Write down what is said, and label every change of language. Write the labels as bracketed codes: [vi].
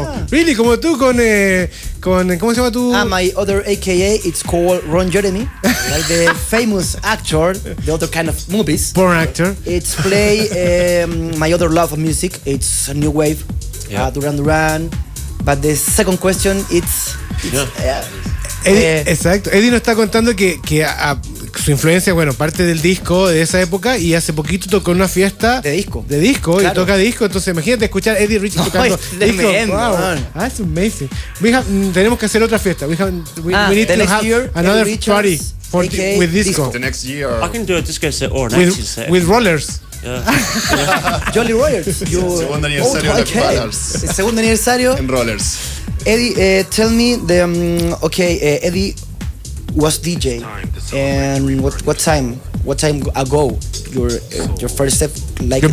[en] Really, [es] como tú con ¿cómo se llama tú? [en] My other AKA, it's called Ron Jeremy, like the famous actor, the other kind of movies. Porn actor. It's play my other love of music. It's a new wave, Duran Duran. But the second question, it's [es] Exacto. Eddie nos está contando que su influencia, parte del disco de esa época, y hace poquito tocó una fiesta de disco, claro. Y toca disco. Entonces imagínate escuchar a Eddie Richards tocando disco. Wow. [en] That's amazing. [es] Tenemos que hacer otra fiesta. [en] We need to have another party with disco. The next year. I can do a disco set or an 80s set. With rollers. Jolly Rollers. [es] Segundo aniversario de Rollers. El segundo aniversario En Rollers. [en] Eddie, tell me Eddie was DJ, and what time ago your first step, like